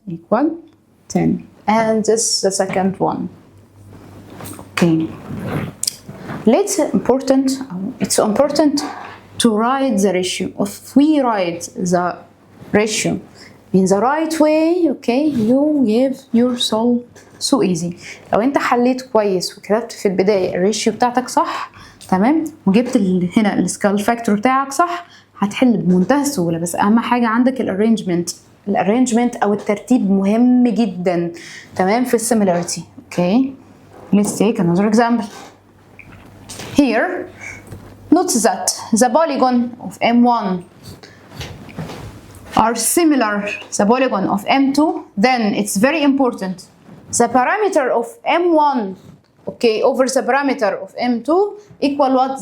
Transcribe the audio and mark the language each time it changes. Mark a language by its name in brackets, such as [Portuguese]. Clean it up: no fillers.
[English] Equal 10. And this is the second one. Okay. It's important to write the ratio. If we write the ratio in the right way, okay, you give yourself so easy. [Arabic] لو انت حليت كويس وكتبت في البداية الريشيو بتاعتك صح، تمام، وجبت هنا السكال فاكتور بتاعك صح، هتحل بمنتهى السهولة. بس أهم حاجة عندك الارينجمنت أو الترتيب مهم جدا، تمام، في السيميلاريتي. [English] Okay, let's take another example. Here, note that the polygon of M1 are similar the polygon of M2. Then it's very important. The parameter of M1, okay, over the parameter of M2 equal what?